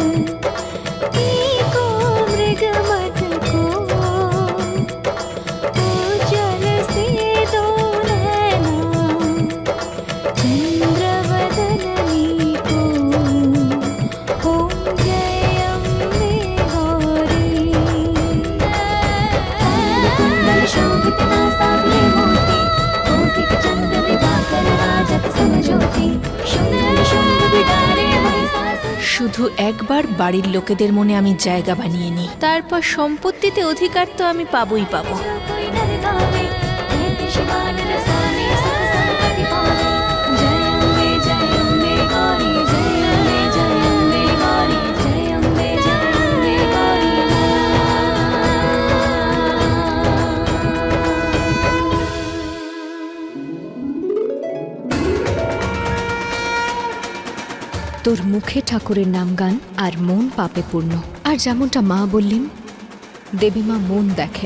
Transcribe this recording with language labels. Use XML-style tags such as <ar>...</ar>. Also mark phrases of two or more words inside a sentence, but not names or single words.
<hi>एको मृगमद को जल से दो नैना चंद्रवदननी को ओम जय अम्बे गौरी कुंडल शोभित नासाग्रे मोती कोटि चंद्र दिवाकर राजत समज्योति शुंड शुंड बिडारे महिषासुर</hi> <bn>শুধু একবার বাড়ির লোকেদের মনে আমি জায়গা বানিয়ে নিই, তারপর সম্পত্তিতে অধিকার তো আমি পাবোই পাবো।</bn> <hi>जो कोई नर गावे कहते शिवानर स्वामी सुख संपत्ति पावे जय अम्बे गौरी जय अम्बे गौरी जय अम्बे गौरी</hi> <bn>তোর মুখে ঠাকুরের নাম গান আর মন পাপে পূর্ণ। আর যেমনটা মা বললেন, দেবী মা মন দেখেন।</bn>